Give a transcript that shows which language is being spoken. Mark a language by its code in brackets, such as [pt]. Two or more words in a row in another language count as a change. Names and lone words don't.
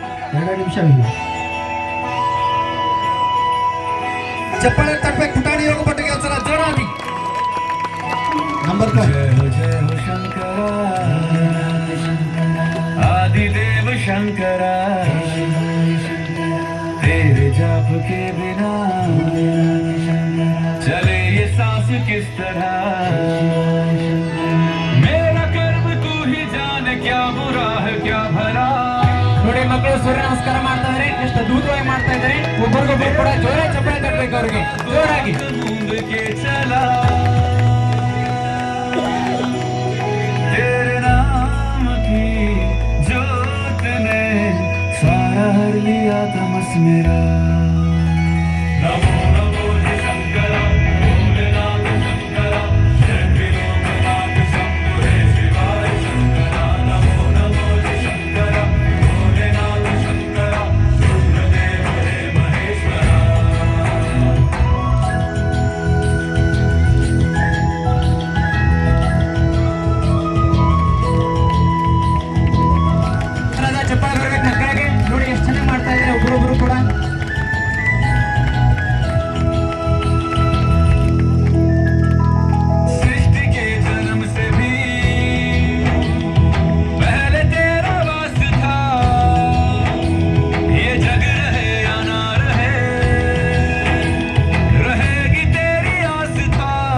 [kn] 2 ನಿಮಿಷವಿದೆ. ಚಪ್ಪಾಳೆ ತಟ್ಟಬೇಕು ಪುಟಾಣಿ ಯೋಗ ಪಟ್ಟಿಗೆ ಒಂದ್ಸಲ ಜೋರಾಗಿ. ನಂಬರ್ 5. [hi] जय हो शंकर आदिदेव शंकर तेरे जाप के बिना चले ये सांस किस तरह मेरा कर्म तू ही जाने क्या बुरा है क्या भला [kn] ನೋಡಿ ಮಕ್ಕಳು ಸೂರ್ಯ ನಮಸ್ಕಾರ ಮಾಡ್ತಾ ಇದ್ದಾರೆ, ಎಷ್ಟು ಅದ್ಭುತವಾಗಿ ಮಾಡ್ತಾ ಇದ್ದಾರೆ. ಒಬ್ಬರಿಗೊಬ್ಬರು ಕೂಡ ಜೋರಾಗಿ ಚಪ್ಪಾಳೆ ತಟ್ಟಬೇಕು ಅವ್ರಿಗೆ, ಜೋರಾಗಿ. [hi] मूंद के चला तेरे नाम की जोत ने सारा हर लिया तमस मेरा नमो नमो जय शंकर भोलेनाथ शंकर जय विलोकनाथ शंभो हे शिवाय शंकर नमो नमो जय शंकर भोलेनाथ शंकर रुद्रदेव हे महेश्वर [kn] ಚಪ್ಪಾಳೆ ಬರ್ಬೇಕು ಮಕ್ಕಳಿಗೆ. ನೋಡಿ ಎಷ್ಟು ಚೆನ್ನಾಗಿ ಮಾಡ್ತಾ ಇದ್ದಾರೆ ಒಬ್ಬರೊಬ್ರು ಕೂಡ. [hi] सृष्टि के जन्म से भी पहले तेरा वास था ये जग रहे या ना रहे रहेगी तेरी आस्था